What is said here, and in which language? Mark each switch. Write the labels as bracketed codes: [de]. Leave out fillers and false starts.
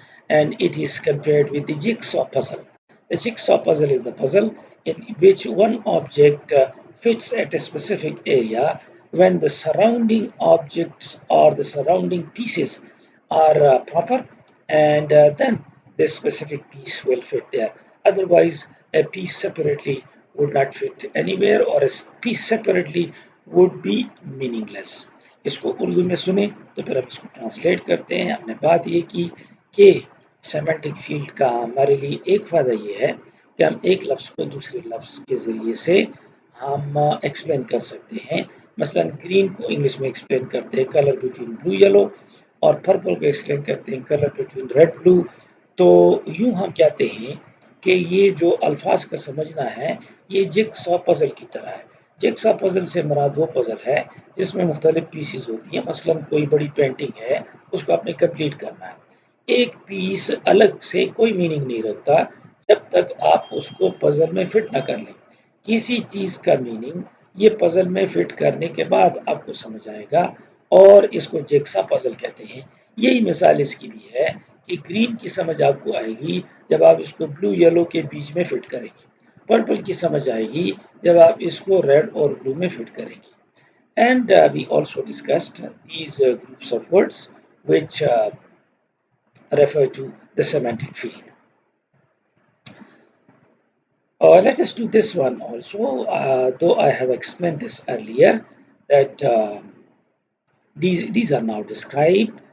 [en] And it is compared with the jigsaw puzzle. The jigsaw puzzle is the puzzle in which one object fits at a specific area when the surrounding objects or the surrounding pieces are proper, and then this specific piece will fit there. Otherwise, a piece separately would not fit anywhere, or a piece separately would be meaningless. [hi] इसको उर्दू में सुने तो फिर हम इसको translate करते हैं. हमने बात ये की कि सेमेंटिक फील्ड का हमारे लिए एक फ़ायदा ये है कि हम एक लफ्ज़ को दूसरे लफ्ज़ के ज़रिए से हम एक्सप्लेन कर सकते हैं. मसलन ग्रीन को इंग्लिश में एक्सप्लेन करते हैं कलर बिटवीन ब्लू येलो, और पर्पल को एक्सप्लेन करते हैं कलर बिटवीन रेड ब्लू. तो यूं हम कहते हैं कि ये जो अल्फाज का समझना है ये जिगसॉ पजल की तरह है. जिगसॉ पजल से मुराद वो पजल है जिसमें मुख्तलिफ पीसेस होती हैं. मसलन कोई बड़ी पेंटिंग है, उसको आपने कंप्लीट करना है. एक पीस अलग से कोई मीनिंग नहीं रखता जब तक आप उसको पजल में फिट ना कर लें. किसी चीज़ का मीनिंग ये पजल में फिट करने के बाद आपको समझ आएगा, और इसको जिगसा पजल कहते हैं. यही मिसाल इसकी भी है कि ग्रीन की समझ आपको आएगी जब आप इसको ब्लू येलो के बीच में फिट करेंगे. पर्पल की समझ आएगी जब आप इसको रेड और ब्लू में फिट करेंगे. [en] And we also discussed these groups of words which refer to the semantic field. Let us do this one also, though I have explained this earlier, that these are now described.